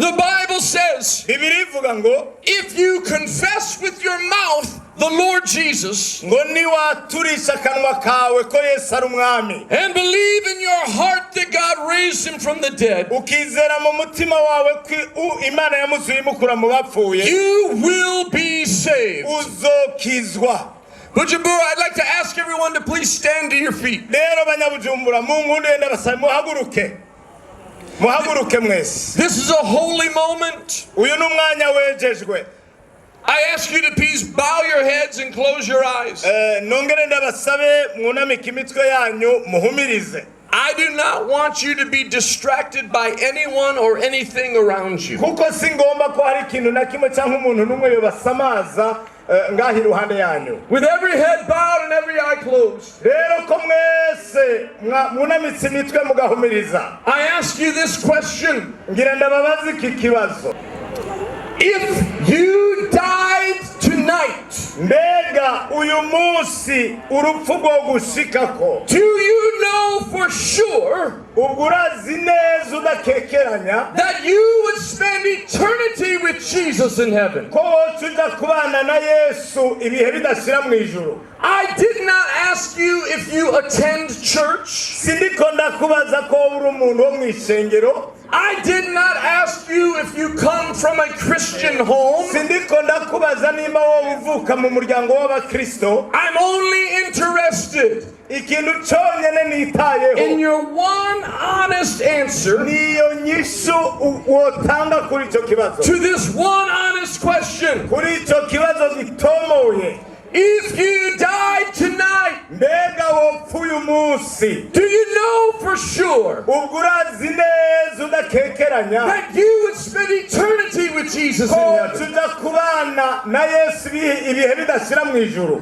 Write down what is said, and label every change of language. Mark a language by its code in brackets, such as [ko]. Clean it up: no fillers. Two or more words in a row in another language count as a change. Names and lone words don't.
[en] The Bible says, [rn] Bibiri ivuga ngo [en] if you confess with your mouth the Lord Jesus [rn] ngo niwaturisha akanwa kawe ko Yesu ari umwami, [en] and believe in your heart that God raised him from the dead, [rn] ukizera mu mutima wawe ko Imana yamuzuye imukura mu bapfuye, [en] you will be saved. [rn] uzokizwa. [en] Bujumbura, I'd like to ask everyone to please stand to your feet. [rn] Rero banyabujumbura, mu nkunde ndabasaba muhaguruke mwese. [en] This is a holy moment. [rn] Uyu ni umwanya wejejwe. [en] I ask you to please bow your heads and close your eyes. [rn] Nongere ndabasabe mwunamike imitwe yanyu muhumirize. [en] I do not want you to be distracted by anyone or anything around you. [rn] Kuko singomba ko hari ikintu na kimwe cyangwa umuntu n'umwe yobasamaza ngahi ruhande yanyu. [en] With every head bowed and every eye closed, [rn] Rero ko mwese munamitse imitwe mugahumiriza, [en] I ask you this question. [rn] ngira ndababaza iki kibazo. [en] If you died tonight, [rn] Mbega uyu munsi urupfu rwo gushikako, [en] do you know for sure [rn] ubwo urazi neza udakekeranya [en] that you would spend eternity with Jesus in heaven? [rn] ko tuja kubana na Yesu ibihe bidashira mu ijuru? [en] I did not ask you if you attend church. [rn] Sindiko ndakubaza ko uri umuntu wo mu ishengero. [en] I did not ask you if you come from a Christian home. [rn] Sindiko ndakubaza nimba wowe uvuka mu muryango w'abakristo. [en] I'm only interested [rn] Ikintu cyonyine nitayeho [en] in your one honest answer [rn] niyo nyishu wotanga kuri icyo kibazo. [en] to this one honest question. [rn] Kuri icyo kibazo gitomoye. [en] If you died tonight, [rn] Mbega wopfuye umunsi. [en] do you know for sure [rn] Ubwo urazi neza udakekeranya [en] that you would spend eternity with Jesus in [rn] ko [en] heaven? [rn] tuja kubana na Yesu ibihe bidashira mu ijuru?